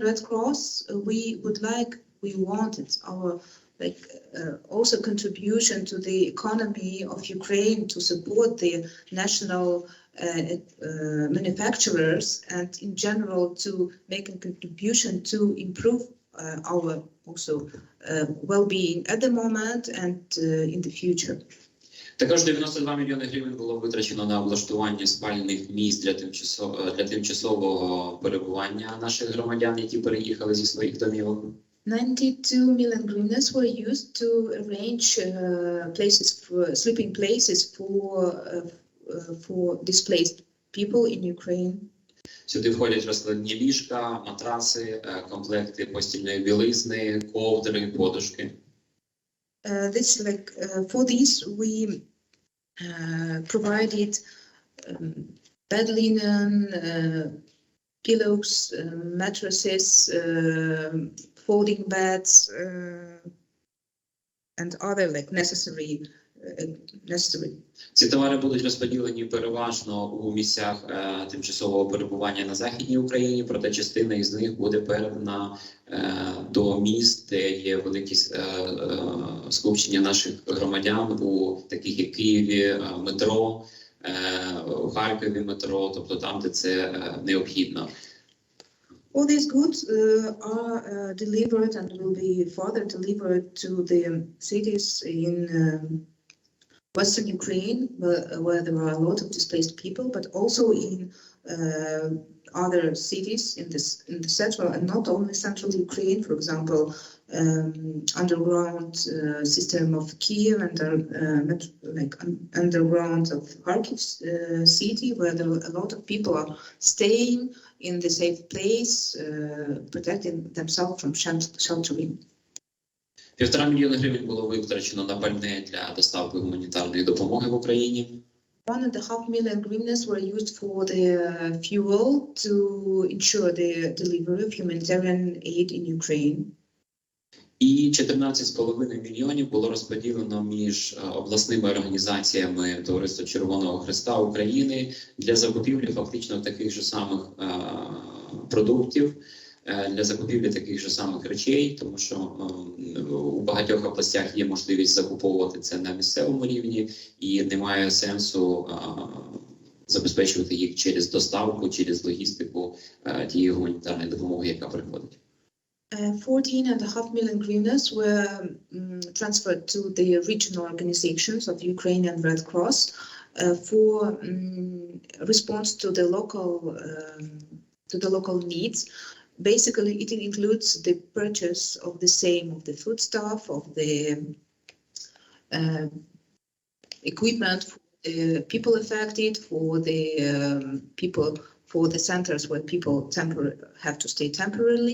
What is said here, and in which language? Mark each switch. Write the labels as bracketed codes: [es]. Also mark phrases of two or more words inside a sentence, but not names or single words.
[en] Red Cross, we wanted our also contribution to the economy of Ukraine to support the national manufacturers and in general to make a contribution to improve our also well-being at the moment and in the future. [uk] Також 92 мільйони гривень було витрачено на облаштування спальних місць для тимчасового перебування наших громадян, які переїхали зі своїх домівок. [en] 92 million hryvnias were used to arrange sleeping places for displaced people in Ukraine. [uk] Сюди входять розкладні ліжка, матраси, комплекти постільної білизни, ковдри, подушки. [en] For this we provided bed linen, pillows, mattresses, folding beds, and other necessary. [uk] Ці товари будуть розподілені переважно у місцях тимчасового перебування на Західній Україні, проте частина із них буде передана до міст, де є великі скупчення наших громадян, у таких як Києві, метро, у Харкові метро, тобто там, де це необхідно. [en] All these goods are delivered and will be further delivered to the cities in Western Ukraine, where there are a lot of displaced people, but also in other cities in the central and not only central Ukraine. For example, underground system of Kiev and underground of Kharkiv city, where there are a lot of people are staying in the safe place, protecting themselves from sheltering. [uk] 1,5 мільйона гривень було витрачено на пальне для доставки гуманітарної допомоги в Україні. [en] 1.5 million hryvnias were used for the fuel to ensure the delivery of humanitarian aid in Ukraine. [uk] І 14,5 мільйонів було розподілено між обласними організаціями Товариства Червоного Хреста України для закупівлі фактично таких же самих продуктів, для закупівлі таких же самих речей, тому що у багатьох областях є можливість закуповувати це на місцевому рівні і немає сенсу забезпечувати їх через доставку, через логістику тієї гуманітарної допомоги, яка приходить. [en] 14.5 million hryvnias were transferred to the regional organizations of Ukrainian Red Cross for response to the local needs. Basically, it includes the purchase of the foodstuff, of the equipment for the people affected, for the centers where people have to stay temporarily.